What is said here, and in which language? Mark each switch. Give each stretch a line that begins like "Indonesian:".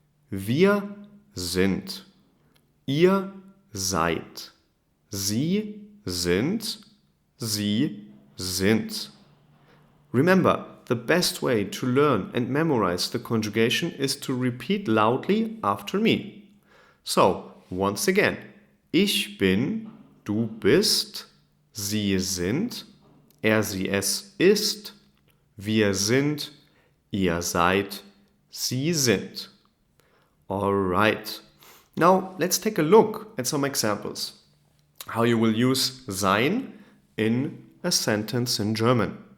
German: Wir sind. Ihr seid. Sie sind. Sie sind.
English: Remember, the best way to learn and memorize the conjugation is to repeat loudly after me. So, once again.
German: Ich bin, du bist, sie sind, er, sie, es ist, wir sind, ihr seid, sie sind.
English: Alright. Now, let's take a look at some examples. How you will use sein in a sentence in German.